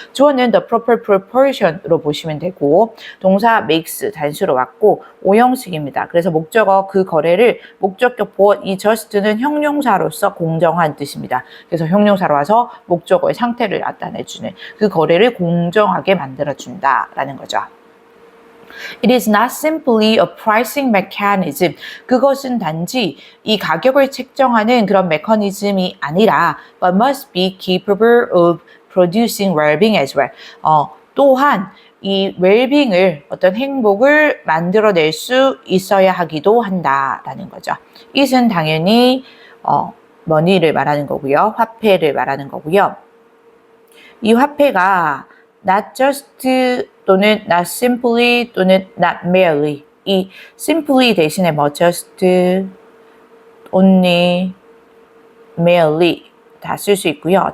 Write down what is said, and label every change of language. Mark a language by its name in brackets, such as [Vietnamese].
[Korean] 주어는 [English] the proper proportion [Korean] 으로 보시면 되고 동사 makes 단수로 왔고 오형식입니다. 그래서 목적어 그 거래를 목적격 보어 이 just는 형용사로서 공정한 뜻입니다. 그래서 형용사로 와서 목적어의 상태를 나타내주는 그 거래를 공정하게 만들어준다라는 거죠. [English] It is not simply a pricing mechanism. [Korean] 그것은 단지 이 가격을 책정하는 그런 메커니즘이 아니라 [English] but must be capable of producing well-being as well. [Korean] 또한 이 웰빙을 어떤 행복을 만들어낼 수 있어야 하기도 한다라는 거죠. it은 당연히 money를 말하는 거고요. 화폐를 말하는 거고요. 이 화폐가 [English] not just [Korean] 또는 [English] not simply [Korean] 또는 [English] not merely [Korean] 이 simply 대신에 뭐 just, only, merely 다 쓸 수 있고요.